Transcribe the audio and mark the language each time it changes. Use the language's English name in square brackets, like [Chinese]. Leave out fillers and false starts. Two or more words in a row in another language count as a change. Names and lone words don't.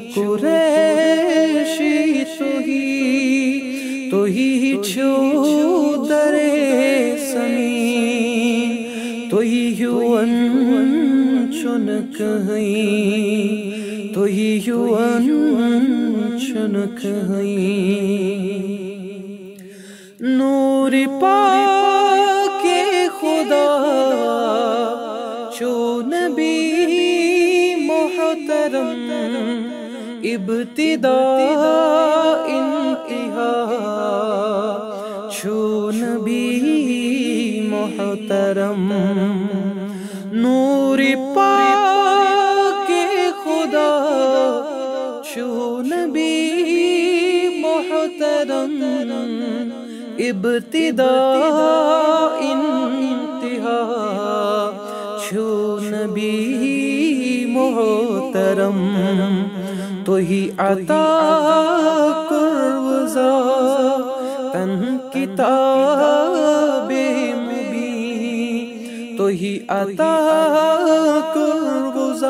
[Kashmiri] قریشی تُہی چھُو درے زمین تُہی ہیوَن چھُنہٕ کٕہٕنۍ تُہی ہیوَن چھُنہٕ کٕہٕنۍ [Urdu] نوٗرِ پاکِ خدا [Kashmiri] چھُو [Urdu] نبی محترم ابتدا انتہا [Kashmiri] چھُو [Urdu] نبی محترم نور پاک خدا [Kashmiri] چھُو [Urdu] نبی محترم ابتدا انتہا [Kashmiri] چھُو [Urdu] نبی محترم [Kashmiri] تُہی عطا کوٚروُ [Arabic] کتاب مبین [Kashmiri] تُہی عطا کوٚروُ